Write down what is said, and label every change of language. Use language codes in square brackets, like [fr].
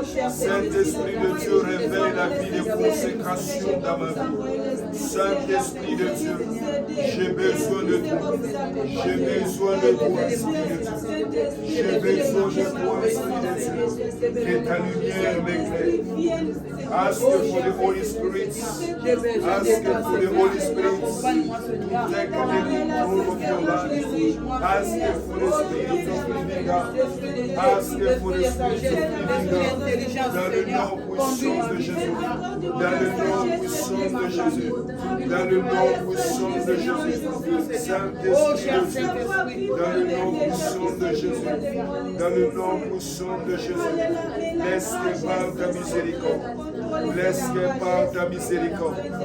[fr] Saint-Esprit de Dieu, réveille la vie de consécration dans ma vie. Saint-Esprit de Dieu, j'ai besoin de toi. J'ai besoin de toi, Esprit de Dieu. J'ai besoin de toi, Esprit de Dieu. Que ta lumière m'éclaire. [en] Ask for the Holy Spirit. Ask for the Holy Spirit to take control of your life. Ask for the Spirit of living God. Ask for the Spirit of living God. [fr] Dans le nom puissant de Jésus. Dans le nom puissant de Jésus. Dans le nom puissant de Jésus. Saint-Esprit de Dieu. Dans le nom puissant de Jésus. Dans le nom puissant de Jésus. Laisse que par ta miséricorde. Laisse que par ta miséricorde.